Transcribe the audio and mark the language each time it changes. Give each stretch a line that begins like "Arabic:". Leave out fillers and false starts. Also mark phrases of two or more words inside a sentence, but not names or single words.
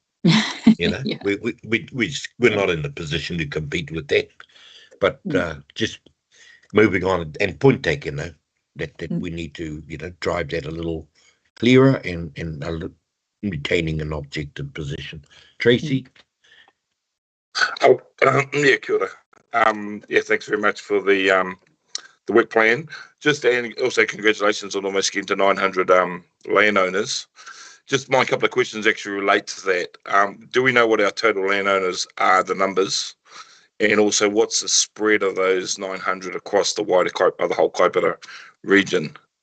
English: We're not in the position to compete with that. But just moving on, and point taken, that we need to drive that a little clearer and retaining an objective position. Tracy?
Māori: Kia ora.
English: Thanks very much for the work plan. And also congratulations on almost getting to 900 landowners. Just my couple of questions actually relate to that. Do we know what our total landowners are, the numbers? And also, what's the spread of those 900 across the wider the whole Kaipara region?